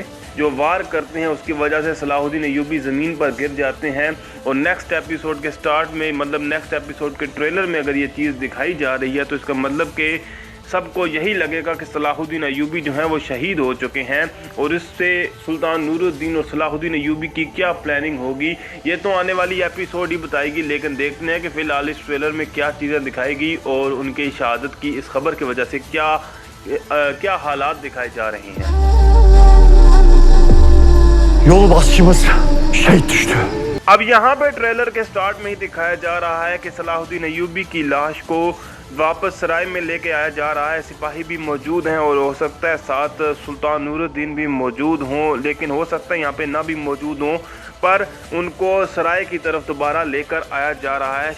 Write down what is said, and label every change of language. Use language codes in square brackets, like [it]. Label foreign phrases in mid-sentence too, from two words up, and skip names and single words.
[ur] جو وار کرتے ہیں اس کی وجہ سے صلاح الدین ایوبی زمین پر گر جاتے ہیں اور [en] next episode [ur] کے اسٹارٹ میں، مطلب [en] next episode [ur] کے ٹریلر میں اگر یہ چیز دکھائی جا رہی ہے تو اس کا مطلب کہ سب کو یہی لگے گا کہ صلاح الدین ایوبی جو ہیں وہ شہید ہو چکے ہیں اور اس سے سلطان نور الدین اور صلاح الدین ایوبی کی کیا پلاننگ ہوگی یہ تو آنے والی ایپیسوڈ ہی بتائے گی. لیکن دیکھتے ہیں کہ فی الحال اس ٹریلر میں کیا چیزیں دکھائے گی اور ان کی شہادت کی اس خبر کی وجہ سے کیا حالات دکھائے جا رہے ہیں. [tr] Yolbaşçımız şehit düştü. [ur] اب یہاں پہ ٹریلر کے اسٹارٹ میں ہی دکھایا جا رہا ہے کہ صلاح الدین ایوبی کی لاش کو واپس سرائے میں لے کے آیا جا رہا ہے. سپاہی بھی موجود ہیں اور ہو سکتا ہے ساتھ سلطان نور الدین بھی موجود ہوں، لیکن ہو سکتا ہے یہاں پہ نہ بھی موجود ہوں، پر ان کو سرائے کی طرف دوبارہ لے کر آیا جا رہا ہے.